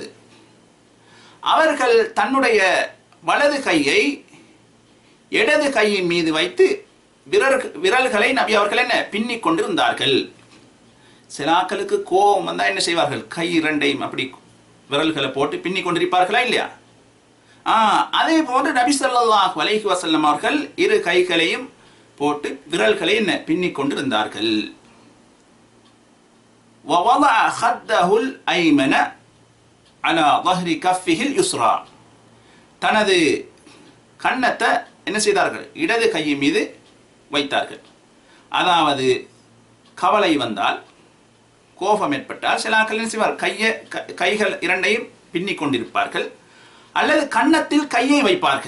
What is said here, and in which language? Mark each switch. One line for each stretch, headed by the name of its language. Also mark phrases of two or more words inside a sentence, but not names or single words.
Tamil: அவர்கள் தன்னுடைய வலது கையை இடது கையின் மீது வைத்து விரல்களை நபி அவர்கள் என்ன பின்னிக் கொண்டிருந்தார்கள். சிலாக்களுக்கு கோபம் வந்தால் என்ன செய்வார்கள்? கை இரண்டையும் அப்படி விரல்களை போட்டு பின்னிக் கொண்டிருப்பார்களா இல்லையா? அதே போன்று நபி
Arabic: صلى الله عليه وسلم
Tamil: அவர்கள் 2 கைகளையும் போட்டு விரல்களை என்ன பின்னிக் கொண்டிருந்தார்கள்.
Arabic: وَوَضَعَ خَدَّهُ الْأَيْمَنَ عَلَى ظَهْرِ كَفِّهِ الْيُسْرَى
Tamil: தனது கன்னத்தை என்ன செய்தார்கள்? இடது கையின் மீது வைத்தார்கள். அதாவது கவலை வந்தால், கோபம் ஏற்பட்டால் சிலாக்கள் என்ன செய்வார்? கைகள் இரண்டையும் பின்னிக் கொண்டிருப்பார்கள், அல்லது கன்னத்தில் கையை வைப்பார்கள்.